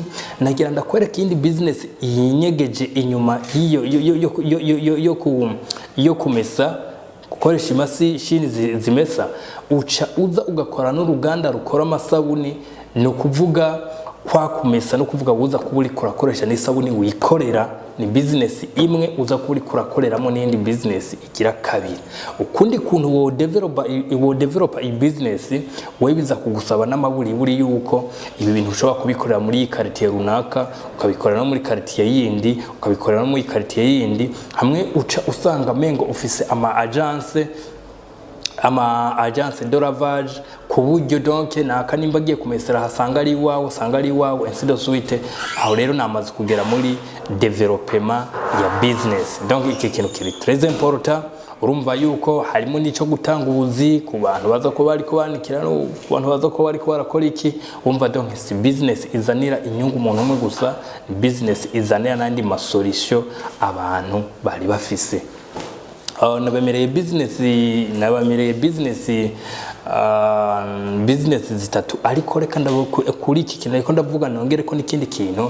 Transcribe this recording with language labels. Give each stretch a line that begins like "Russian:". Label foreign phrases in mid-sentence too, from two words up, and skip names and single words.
Rundi: Nagira ndakwereka indi business yinyegeje inyuma yo kumesa, gukoresha imashini zimesa, uza ugakora n'uruganda rukora amasabuni. No kuvuga kwa kumesa no kuvuga uza kuburi kurakoresha n'isabuni wikorera, ni business imwe uza kuburi kurakoreramo n'indi business igira kabiri. Ukundi kuntu wo developer i business we biza kugusaba n'amaburi yuko ibi bintu ushobora kubikorera muri quartier runaka, ukabikorera no muri quartier yindi, ukabikorera no muri quartier yindi, hamwe uca usanga mengo office ama
French: agence de lavage
Rundi: ku buryo donc naka nimba giye kumesera hasanga ari iwawe
French: ainsi de suite.
Rundi: Aho rero namaze kugera muri development ya business. Donc iki kintu kiri
French: très important.
Rundi: Urumva yuko harimo nico gutanga ubuzi ku bantu baza ko bari kubanikira no abantu baza ko bari barakora iki. Umva donc si business izanira inyungu umuntu umwe gusa, business izanira nandi ma solution abantu bari bafise. Nabemereye business zitatu, ariko reka kuri iki kintu ariko ndavuga nongere ko n'ikindi kintu.